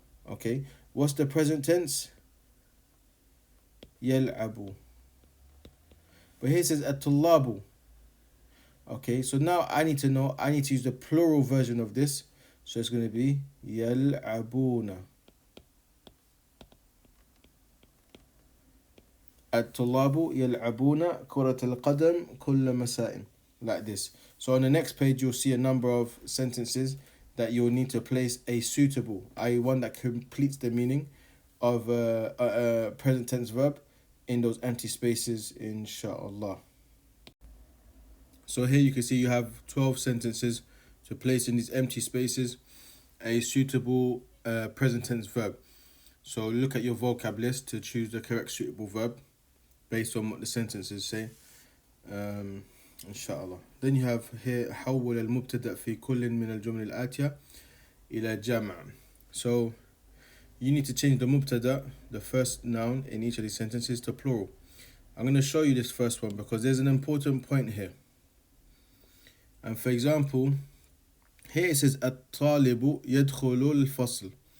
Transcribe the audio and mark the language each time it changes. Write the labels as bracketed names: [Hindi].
[English] Okay, what's the present tense? [Arabic] يلعب. [English] But here it says [Arabic] الطلاب. [English] Okay, so now I need to use the plural version of this. So it's going to be [Arabic] يلعبون. الطلاب يلعبون كرة القدم كل مساء. [English] Like this. So on the next page you'll see a number of sentences that you'll need to place a suitable, i.e. one that completes the meaning of a present tense verb in those empty spaces, inshallah. So here you can see you have 12 sentences to place in these empty spaces a suitable present tense verb. So look at your vocab list to choose the correct suitable verb based on what the sentences say, inshallah. Then you have here [Arabic] حول المبتدأ في كل من الجمل الآتية إلى جمع. [English] So you need to change the mubtada, the first noun in each of these sentences, to plural. I'm going to show you this first one because there's an important point here. And for example, here it says [Arabic] الطالب يدخل الفصل.